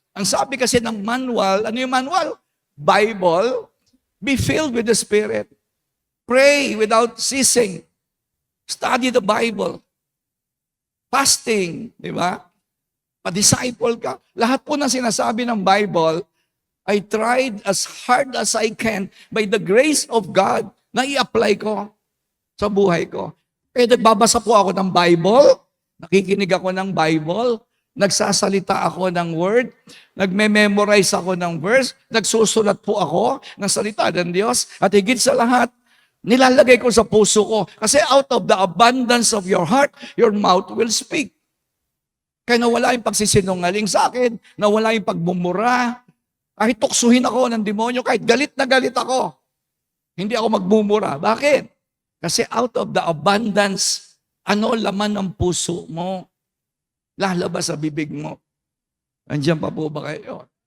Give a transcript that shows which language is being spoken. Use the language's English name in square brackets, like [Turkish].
[Filipino] Ang sabi kasi ng manual, ano yung manual? [English] Bible, be filled with the Spirit. Pray without ceasing. Study the Bible. [Filipino] Fasting, di ba? Pa-disciple ka. Lahat po ng sinasabi ng Bible, [English] I tried as hard as I can by the grace of God [Filipino] na i-apply ko sa buhay ko. Kaya nagbabasa po ako ng Bible, nakikinig ako ng Bible, nagsasalita ako ng word, nagme-memorize ako ng verse, nagsusulat po ako ng salita ng Diyos, at higit sa lahat, nilalagay ko sa puso ko. Kasi [English] out of the abundance of your heart, your mouth will speak. [Filipino] Kaya nawala yung pagsisinungaling sa akin, nawala yung pagmumura. Kahit tuksuhin ako ng demonyo, kahit galit na galit ako, hindi ako magmumura. Bakit? Kasi [English] out of the abundance, [Filipino] ano laman ng puso mo? Lalabas sa bibig mo. Andiyan pa po ba kayo?